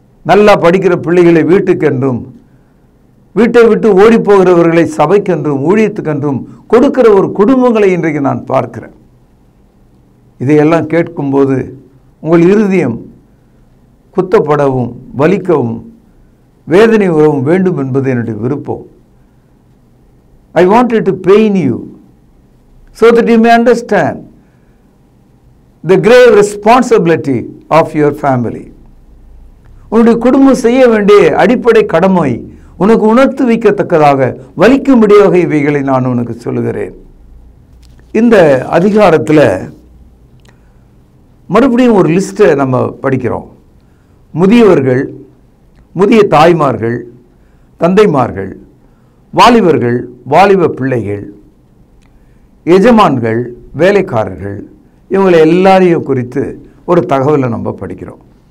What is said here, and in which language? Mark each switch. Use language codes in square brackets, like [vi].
[ta] நல்லா படிக்கிற பிள்ளைகளை வீட்டுக்கென்றும், வீட்டை விட்டு ஓடி போகிறவர்களை சபைக்கென்றும் ஊழியத்துக்கென்றும் கொடுக்கிற ஒரு குடும்பங்களை இன்றைக்கு நான் பார்க்கிறேன். இதையெல்லாம் கேட்கும்போது உங்கள் இருதயம் குத்தப்படவும் வலிக்கவும் வேதனை உறவும் வேண்டும் என்பது என்னுடைய விருப்பம். [en] I wanted to pain you so that you may understand the grave responsibility of your family. [ta] உன்னுடைய குடும்பம் செய்ய வேண்டிய அடிப்படை கடமை உனக்கு உணர்த்து வைக்கத்தக்கதாக வலிக்கும்படியாக இவைகளை நான் உனக்கு சொல்லுகிறேன். இந்த அதிகாரத்தில் மறுபடியும் ஒரு லிஸ்ட்டை நம்ம படிக்கிறோம். முதியவர்கள், முதிய தாய்மார்கள், தந்தைமார்கள், வாலிபர்கள், வாலிப பிள்ளைகள், எஜமான்கள், வேலைக்காரர்கள், இவங்களை எல்லாரையும் குறித்து ஒரு தகவலை நம்ம படிக்கிறோம்.